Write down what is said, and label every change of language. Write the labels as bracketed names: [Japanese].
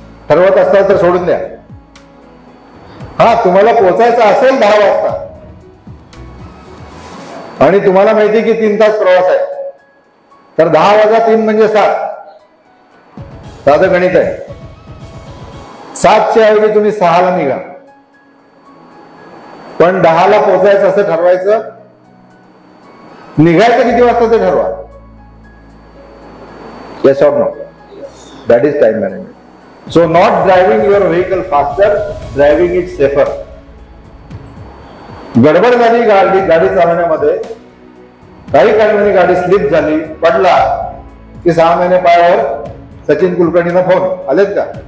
[Marathi] ठरवत असाल तर सोडून द्या. हा, तुम्हाला पोहोचायचं असेल 10 वाजता आणि तुम्हाला माहिती की 3 तास प्रवास आहे, तर 10 वाजा 3 म्हणजे 7. साधं गणित आहे. 7च्या ऐवजी तुम्ही 6ला निघा, पण 10ला पोहोचायचं असं ठरवायचं. निघायचं किती वाजता ते ठरवा. [English] Yes or no? That is time management. So not driving your vehicle faster, driving it safer. [Marathi] गडबड झाली गाडी चालवण्यामध्ये, काही कारणाने गाडी स्लिप झाली, पडला की 6 महिने पायावर सचिन कुलकर्णींना फोन आलेत का?